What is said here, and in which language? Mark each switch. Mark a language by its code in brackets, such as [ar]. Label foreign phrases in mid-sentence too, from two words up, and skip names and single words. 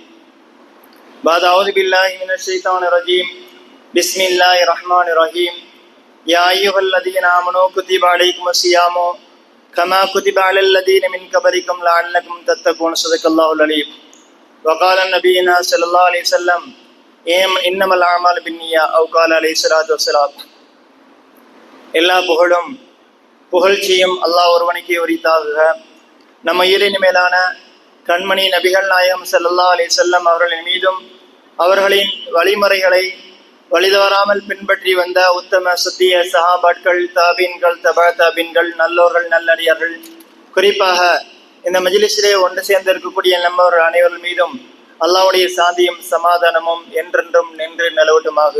[ar] بعد أعوذ بالله من الشيطان الرجيم، بسم الله الرحمن الرحيم. يا أيها الذين آمنوا كتب عليكم الصيام كما كتب على الذين من قبلكم لعلكم تتقون. صدق الله العليم. وقال نبينا صلى الله عليه وسلم إنما الأعمال بالنيات أو قال عليه الصلاة والسلام. [ta] எல்லா புகழ்ச்சியும் அல்லாஹ் ஒருவனுக்கே உரித்தாகுக. நம்ம ஈரின் மேலான கண்மணி நபிகள் நாயகம் [ar] صلى الله عليه وسلم [ta] அவர்களின் மீதும் அவர்களின் வழிமுறைகளை வழிதவறாமல் பின்பற்றி வந்த உத்தம சத்திய சஹாபாட்கள், தாபீன்கள், தபா தாபீன்கள், நல்லோர்கள், நல்லடியார்கள், குறிப்பாக இந்த மஜ்லிஸிலே ஒன்று சேர்ந்திருக்கக்கூடிய நம்மவர்கள் அனைவர்கள் மீதும் அல்லாஹ்வுடைய சாந்தியும் சமாதானமும் என்றென்றும் நின்று நிலவட்டுமாகுக.